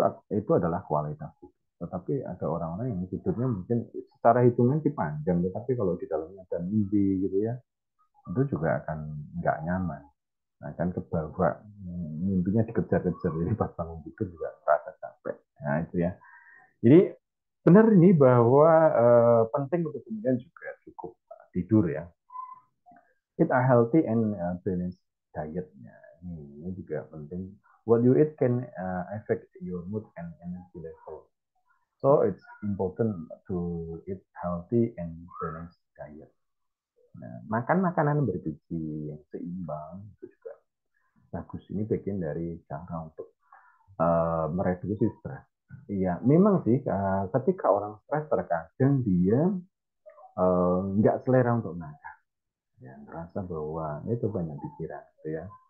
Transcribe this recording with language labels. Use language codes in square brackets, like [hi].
[id] Itu adalah kualitas tidur. Tetapi ada orang-orang yang tidurnya mungkin secara hitungan sih panjang, tetapi kalau di dalamnya ada mimpi gitu ya, itu juga akan nggak nyaman. Nah, kan kebawa mimpinya dikejar-kejar, jadi pas bangun tidur juga merasa capek. Nah, itu ya. Jadi benar ini bahwa penting untuk kemudian juga cukup tidur ya. [en] Eat a healthy and balanced diet. [id] Ya, ini juga penting. [en] What you eat can affect your mood and energy level. So it's important to eat healthy and balanced diet. [id] Nah, makan makanan bergizi yang seimbang itu juga bagus. Ini bagian dari cara untuk mereduksi stres. Iya, memang sih ketika orang stres terkadang dia nggak selera untuk makan, ya merasa bahwa itu banyak pikiran, gitu ya.